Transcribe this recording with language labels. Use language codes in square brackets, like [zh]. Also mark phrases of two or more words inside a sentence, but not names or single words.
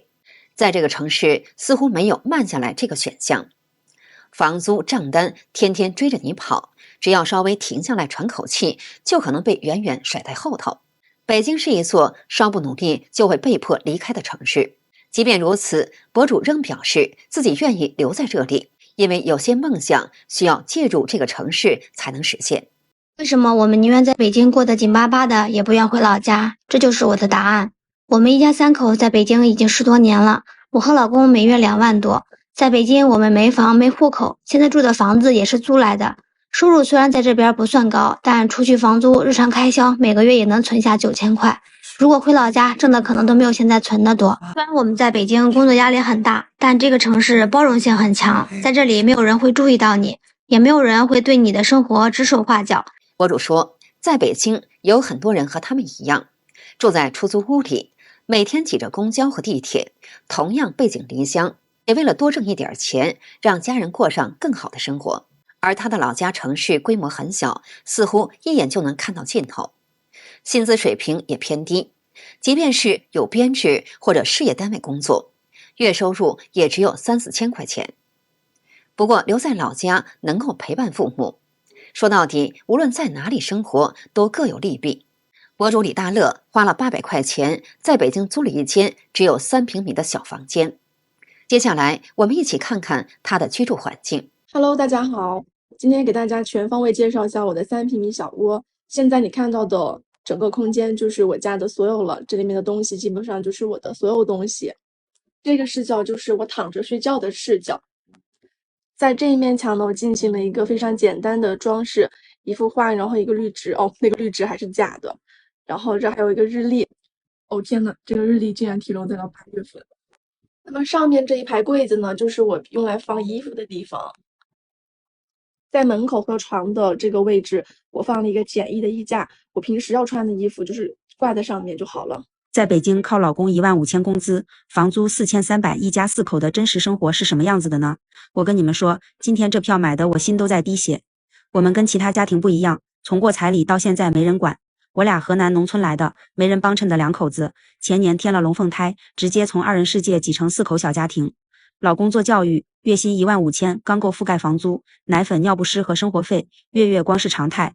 [zh] 在這個城市似乎沒有慢下來這個選項，房租賬單天天追着你跑，只要稍微停下來喘口氣，就可能被遠遠甩在後頭。北京是一座稍不努力就會被迫離開的城市，即便如此，博主仍表示自己願意留在這裡，因為有些夢想需要借助這個城市才能實現。為什麼我們寧願在北京過得緊巴巴的，也不願回老家？這就是我的答案。我們一家3口在北京已經10多年了，我和老公每月2萬多。在北京我們沒房沒戶口，現在住的房子也是租來的。收入雖然在這邊不算高，但除去房租，日常開銷每個月也能存下9000塊。如果回老家，掙的可能都沒有現在存的多。雖然我們在北京工作壓力很大，但這個城市包容性很強，在這裡沒有人會注意到你，也沒有人會對你的生活指手畫腳。博主說，在北京有很多人和他們一樣，住在出租屋裡，每天擠着公交和地鐵，同樣背井離鄉，也為了多掙一點錢，讓家人過上更好的生活。而他的老家城市規模很小，似乎一眼就能看到盡頭，薪資水平也偏低，即便是有編制或者事業單位工作，月收入也只有3-4千塊錢。不過留在老家能夠陪伴父母，說到底，無論在哪裡生活都各有利弊。博主李大樂花了800塊錢，在北京租了一間只有3平米的小房間。接下來，我們一起看看他的居住環境。 Hello， 大家好，今天給大家全方位介紹一下我的3平米小窩。現在你看到的整個空間就是我家的所有了，這裡面的東西基本上就是我的所有東西。這個視角就是我躺着睡覺的視角。在這一面牆呢，我進行了一個非常簡單的裝飾，一幅畫，然後一個綠植。哦，那個綠植還是假的。然後這還有一個日曆。哦天吶，這個日曆竟然停留在了8月份。那麼上面這一排櫃子呢，就是我用來放衣服的地方。在門口和床的這個位置，我放了一個簡易的衣架，我平時要穿的衣服就是掛在上面就好了。在北京靠老公15000工資，房租4300，一家4口的真實生活是什麼樣子的呢？我跟你們說，今天這票買的我心都在滴血。我們跟其他家庭不一樣，從過彩禮到現在沒人管。我倆河南農村來的，沒人幫襯的2口子，前年添了龍鳳胎，直接從2人世界擠成4口小家庭。老公做教育，月薪15000，剛夠覆蓋房租、奶粉、尿不濕和生活費，月月光是常態。